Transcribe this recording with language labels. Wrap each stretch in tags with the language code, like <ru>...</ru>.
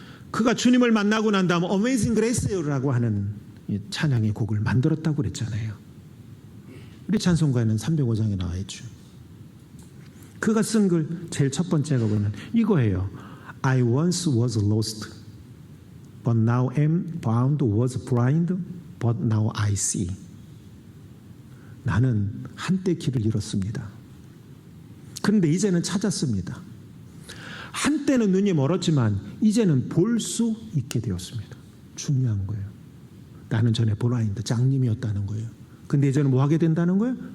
<ko>그가 주님을 만나고 난 다음 Amazing Grace라고 하는 찬양의 곡을 만들었다고 그랬잖아요. 우리 찬송가에는 305장에 나와 있죠. 그가 쓴 글 제일 첫 번째가 보면 이거예요.</ko> <en>I once was lost, but now am found, was blind, but now I see.</en> <ko>나는 한때 길을 잃었습니다. 그런데 이제는 찾았습니다. 한때는 눈이 멀었지만 이제는 볼 수 있게 되었습니다. 중요한 거예요. 나는 전에 블라인드, 장님이었다는 거예요. 근데 이제는 뭐 하게 된다는 거예요?</ko>